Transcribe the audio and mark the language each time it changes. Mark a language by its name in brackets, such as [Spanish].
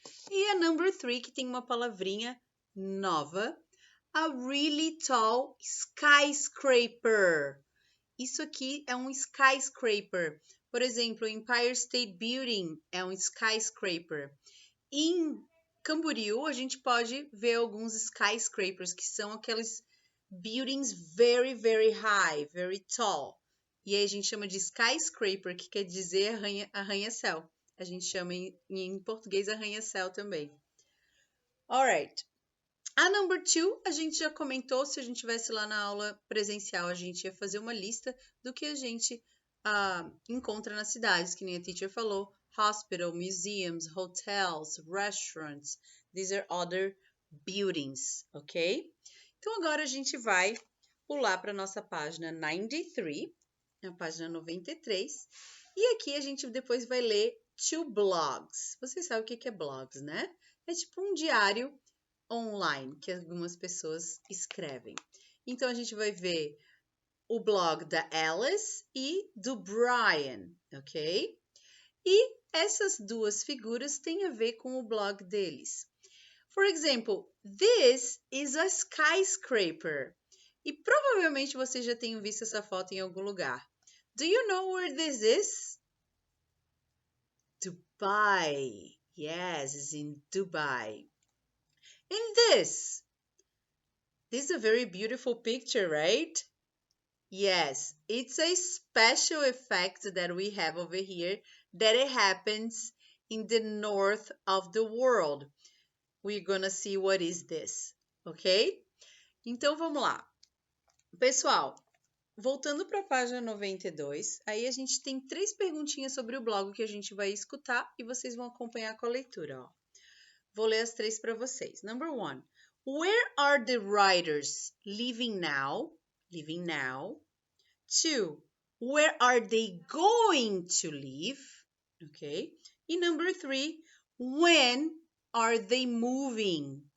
[Portuguese] E a number 3, que tem uma palavrinha nova. [English] A really tall skyscraper. [Portuguese] Isso aqui é um skyscraper. Por exemplo, o Empire State Building é um skyscraper. Em Camboriú, a gente pode ver alguns skyscrapers, que são aqueles buildings very, very high, very tall. E aí a gente chama de skyscraper, que quer dizer arranha-céu. A gente chama em português arranha-céu também. Alright. A number 2, a gente já comentou, se a gente estivesse lá na aula presencial, a gente ia fazer uma lista do que a gente encontra nas cidades, que nem a teacher falou. [English] Hospital, museums, hotels, restaurants. These are other buildings, ok? [Portuguese] Então, agora a gente vai pular para a nossa página 93, a página 93. E aqui a gente depois vai ler two blogs. Vocês sabem o que é blogs, né? É tipo um diário online que algumas pessoas escrevem. Então, a gente vai ver o blog da Alice e do Brian, ok? E essas duas figuras têm a ver com o blog deles. For example, this is a skyscraper. E provavelmente você já tenha visto essa foto em algum lugar. [English] Do you know where this is? Dubai. Yes, it's in Dubai. And this is a very beautiful picture, right? Yes, it's a special effect that we have over here that it happens in the north of the world. We're gonna see what is this, ok? [Portuguese] Então, vamos lá. Pessoal, voltando para a página 92, aí a gente tem 3 perguntinhas sobre o blog que a gente vai escutar e vocês vão acompanhar com a leitura, ó. Vou ler as 3 para vocês. [English] Number 1, where are the writers living now? Living now. 2, where are they going to live? Okay. E number 3, when are they moving?